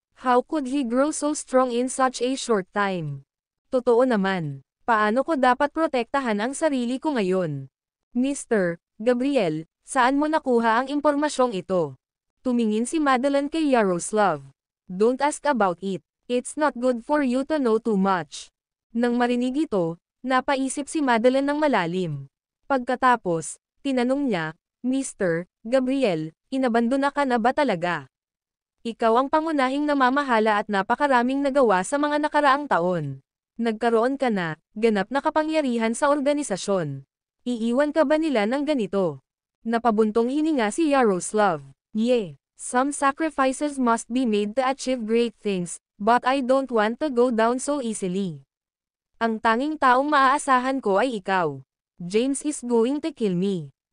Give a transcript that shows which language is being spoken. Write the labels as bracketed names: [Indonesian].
[English] How could he grow so strong in such a short time? [Filipino] Totoo naman. Paano ko dapat protektahan ang sarili ko ngayon? Mr. Gabriel, saan mo nakuha ang impormasyong ito? Tumingin si Madeline kay Yaroslav. [English] Don't ask about it. It's not good for you to know too much. [Filipino] Nang marinig ito, napaisip si Madeline ng malalim. Pagkatapos, tinanong niya, Mr. Gabriel, inabandona ka na ba talaga? Ikaw ang pangunahing namamahala at napakaraming nagawa sa mga nakaraang taon. Nagkaroon ka na, ganap na kapangyarihan sa organisasyon. Iiwan ka ba nila ng ganito? Napabuntong hininga si Yaroslav. [English] Yeah, some sacrifices must be made to achieve great things, but I don't want to go down so easily. [Filipino] Ang tanging taong maaasahan ko ay ikaw. [English] James is going to kill me.